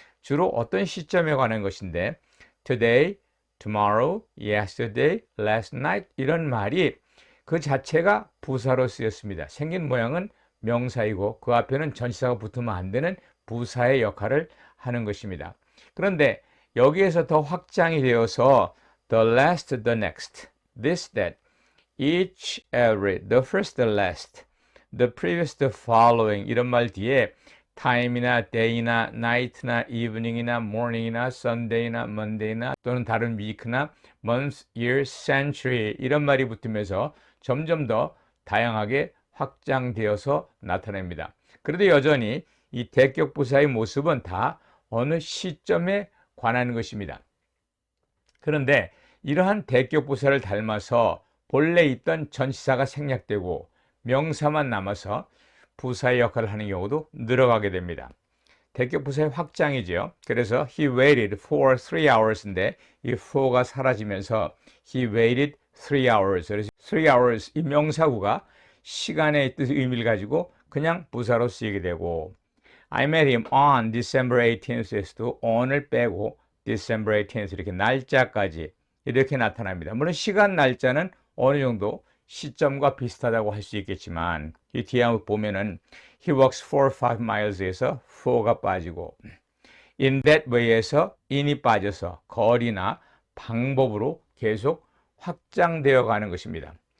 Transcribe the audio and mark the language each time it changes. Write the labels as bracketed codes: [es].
[ko] 주로 어떤 시점에 관한 것인데 [en] today, tomorrow, yesterday, last night [ko] 이런 말이 그 자체가 부사로 쓰였습니다. 생긴 모양은 명사이고 그 앞에는 전치사가 붙으면 안 되는 부사의 역할을 하는 것입니다. 그런데 여기에서 더 확장이 되어서 [en] the last, the next, this, that, each, every, the first, the last, the previous, the following [ko] 이런 말 뒤에 time이나 day나 night나 evening이나 morning이나 sunday나 monday나 또는 다른 week나 month, year, century 이런 말이 붙으면서 점점 더 다양하게 확장되어서 나타납니다. 그래도 여전히 이 대격부사의 모습은 다 어느 시점에 관한 것입니다. 그런데 이러한 대격부사를 닮아서 본래 있던 전치사가 생략되고 명사만 남아서 부사의 역할을 하는 경우도 늘어가게 됩니다. 대격부사의 확장이죠. 그래서 [en] he waited for 3 hours [ko] 인데 이 for가 사라지면서 [en] he waited 3 hours. [ko] 그래서 [en] 3 hours [ko] 이 명사구가 시간의 뜻 의미를 가지고 그냥 부사로 쓰이게 되고 [en] I met him on December 18th [ko] 에서도 on을 빼고 [en] December 18th [ko] 이렇게 날짜까지 이렇게 나타납니다. 물론 시간 날짜는 어느 정도 시점과 비슷하다고 할 수 있겠지만 이 뒤에 한번 보면은 [en] he walks 4 or 5 miles [ko] 에서 4가 빠지고 [en] in that way [ko] 에서 in이 빠져서 거리나 방법으로 계속 확장되어 가는 것입니다.